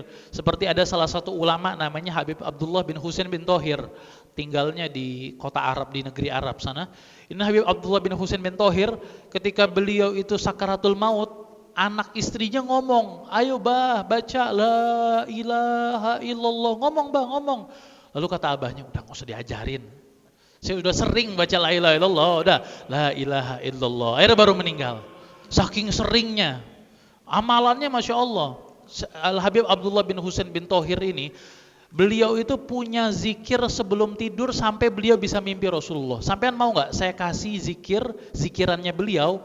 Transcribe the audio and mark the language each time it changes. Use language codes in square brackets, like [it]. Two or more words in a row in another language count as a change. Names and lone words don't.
[id] Seperti ada salah satu ulama namanya Habib Abdullah bin Husain bin Thohir, tinggalnya di kota Arab, di negeri Arab sana. Ini Habib Abdullah bin Husain bin Thohir, ketika beliau itu sakaratul maut, anak istrinya ngomong, ayo bah baca [ar] لا إله إلا الله, [id] ngomong. Lalu kata abahnya, udah nggak usah diajarin. Saya udah sering baca [ar] لا إله إلا الله, [id] udah [ar] لا إله إلا الله. [id] Akhirnya baru meninggal. Saking seringnya. Amalannya [ar] ما شاء الله. [id] Al-Habib Abdullah bin Husain bin Thohir ini, beliau itu punya zikir sebelum tidur sampai beliau bisa mimpi Rasulullah. Sampean mau nggak saya kasih zikirannya beliau?